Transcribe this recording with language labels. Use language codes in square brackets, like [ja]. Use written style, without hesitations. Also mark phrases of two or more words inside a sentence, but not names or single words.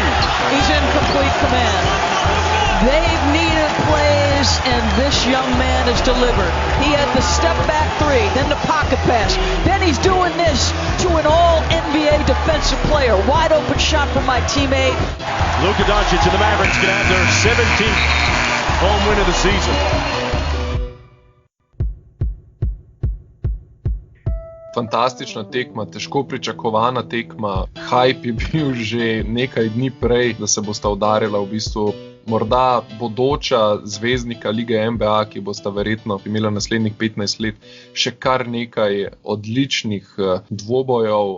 [en] He's in complete command. They've needed plays, and this young man has delivered. He had the step-back three, then the pocket pass. Then he's doing this to an all-NBA defensive player. Wide-open shot from my teammate. Luka Doncic and the Mavericks can have their 17th home win of the season. [sl] Fantastična tekma, težko pričakovana tekma. Hype je bil že nekaj dni prej, da se bosta udarila v bistvu morda bodoča zvezdnika lige NBA, ki bosta verjetno imela naslednjih 15 let še kar nekaj odličnih dvobojev.